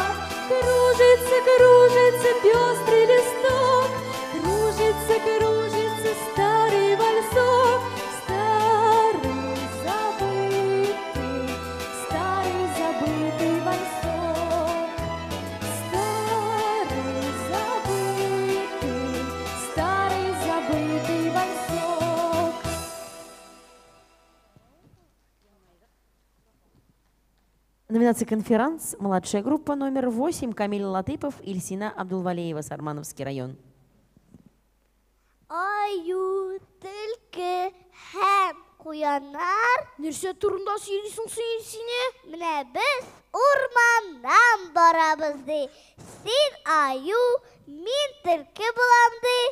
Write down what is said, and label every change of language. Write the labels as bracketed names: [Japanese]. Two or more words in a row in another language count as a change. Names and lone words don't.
[Russian] Кружится, кружится пестрый листок, кружится, кружится старый вальсок, старый забытый вальсок, старый забытый вальсок. Номинация «Конферанс». Младшая группа номер 8. Камиль Латыпов, Ильсина Абдулвалеева, Сармановский район. [Tatar] Аю тільки һәм куяннар. Нәрсә турында сөйлисең син, Ильсине? Менә без урмандан барабыз ди. Син аю, мин төлке булам ди.